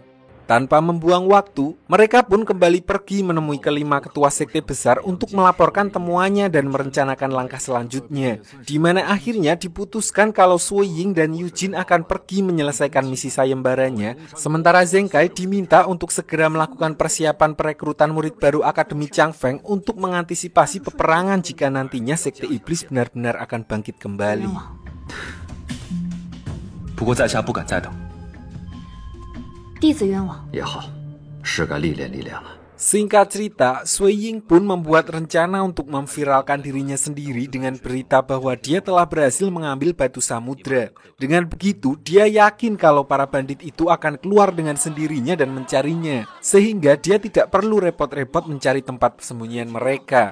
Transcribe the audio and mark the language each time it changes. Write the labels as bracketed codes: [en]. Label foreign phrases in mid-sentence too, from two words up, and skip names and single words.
[id] Tanpa membuang waktu, mereka pun kembali pergi menemui kelima ketua sekte besar untuk melaporkan temuannya dan merencanakan langkah selanjutnya, di mana akhirnya diputuskan kalau Sui Ying dan Eugene akan pergi menyelesaikan misi sayembaranya, sementara Zheng Kai diminta untuk segera melakukan persiapan perekrutan murid baru Akademi Changfeng untuk mengantisipasi peperangan jika nantinya sekte iblis benar-benar akan bangkit kembali. [zh] 不过在下不敢再等。弟子冤枉。也好，是该历练历练了。 [id] Singkat cerita, Sui Ying pun membuat rencana untuk memviralkan dirinya sendiri dengan berita bahwa dia telah berhasil mengambil batu samudra. Dengan begitu, dia yakin kalau para bandit itu akan keluar dengan sendirinya dan mencarinya, sehingga dia tidak perlu repot-repot mencari tempat persembunyian mereka.